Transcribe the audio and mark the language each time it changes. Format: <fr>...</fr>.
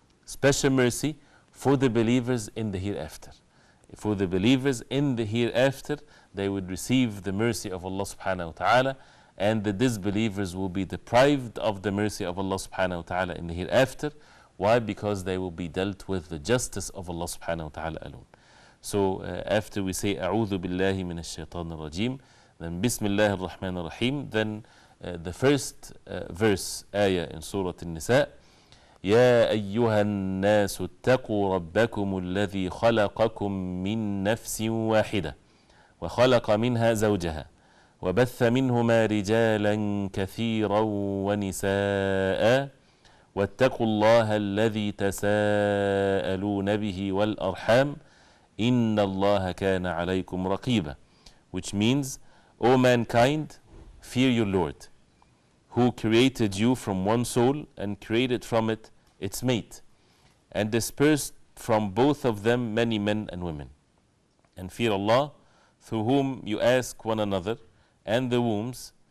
<en>Special mercy for the believers in the hereafter. For the believers in the hereafter, they would receive the mercy of Allah subhanahu wa ta'ala, and the disbelievers will be deprived of the mercy of Allah subhanahu wa ta'ala in the hereafter. Why? Because they will be dealt with the justice of Allah subhanahu wa ta'ala alone. So after we say</en> <ar>A'udhu billahi minash shaitanir rajim,</ar> <en>then</en> <ar>Bismillahir Rahmanir Rahim,</ar> <en>then the first verse, ayah in Surah An-Nisa,</en> <ar>يا أيها الناس اتقوا ربكم الذي خلقكم من نفس واحدة وخلق منها زوجها وبث منهما رجالا كثيرا ونساء واتقوا الله الذي تساءلون به والأرحام إن الله كان عليكم رقيبا.</ar> <en>Which means, O mankind, fear your Lord, who created you from one soul and created from it its mate, and dispersed from both of them many men and women. And fear Allah, through whom you ask one another, and the wombs.</en>